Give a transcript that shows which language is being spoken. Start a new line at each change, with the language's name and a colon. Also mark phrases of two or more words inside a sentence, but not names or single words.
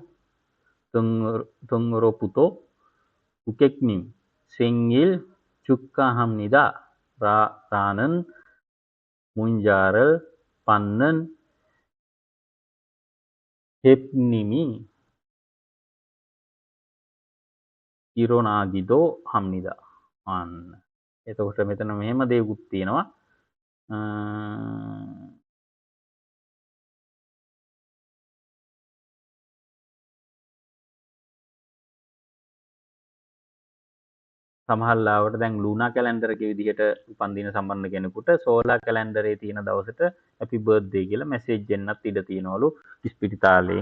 Korean: 등으로부터 고객님 생일 축하합니다 라는 문자를 받는 해프닝이 일어나기도 합니다.
Sinhala: එතකොට මෙතන මෙහෙම දේකුත් තියෙනවා. සමහරවිට දැන්
English: lunar calendar
Sinhala: එකේ විදිහට උපන්දින සම්බන්ධ කෙනෙකුට
English: solar calendar
Sinhala: තියෙන දවසට
English: happy birthday
Sinhala: කියලා මැසේජ් එන්නත් ඉඩ තියෙනවලු ඉස්පිරිතාලයෙන්.